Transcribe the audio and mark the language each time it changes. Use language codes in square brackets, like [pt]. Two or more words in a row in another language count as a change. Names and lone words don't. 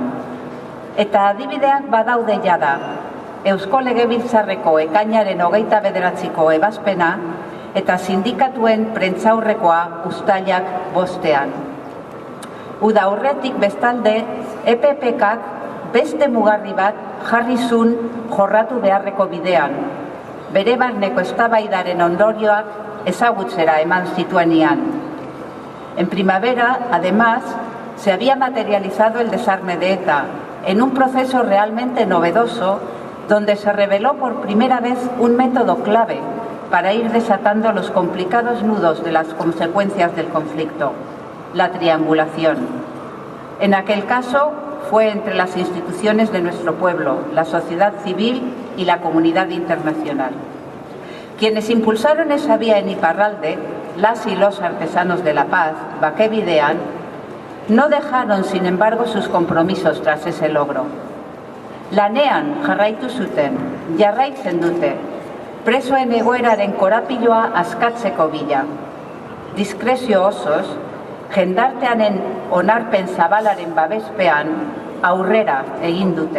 [eu] Eta adibideak badaude jada, Eusko Legebiltzarreko ekainaren 29ko ebazpena eta sindikatuen prentsaurrekoa uztailak 5ean. Uda aurretik bestalde, EPPkak beste mugarri bat jarri zuen jorratu beharreko bidean, bere barneko eztabaidaren ondorioak ezagutzera eman zituenean. [es] En primavera, además, se había materializado el desarme de ETA, en un proceso realmente novedoso, donde se reveló por primera vez un método clave para ir desatando los complicados nudos de las consecuencias del conflicto: la triangulación. En aquel caso, fue entre las instituciones de nuestro pueblo, la sociedad civil y la comunidad internacional. Quienes impulsaron esa vía en Iparralde, las y los artesanos de la paz, Bakebidean, no dejaron, sin embargo, sus compromisos tras ese logro. [eu] Lanean jarraitu zuten, jarraitzen dute, presoen egoeraren korapiloa askatzeko bila. Diskrezio osoz, jendarteanen onarpen zabalaren babespean aurrera egin dute.